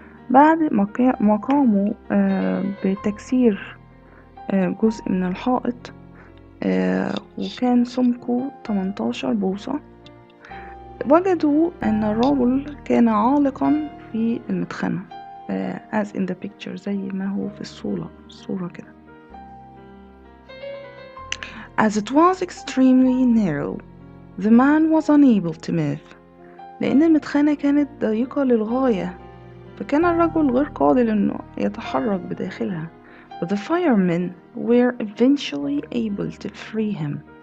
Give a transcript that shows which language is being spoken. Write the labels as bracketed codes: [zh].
[ar] بعد ما قاموا بتكسير جزء من الحائط وكان سمكه 18 بوصة، وجدوا أن الرجل كان عالقا في المدخنة [en] as in the picture، [ar] زي ما هو في الصورة كده. [en] As it was extremely narrow, the man was unable to move. [ar] لأن المدخنة كانت ضيقة للغاية، فكان الرجل غير قادر إنه يتحرك بداخلها. [en] But the firemen were eventually able to free him.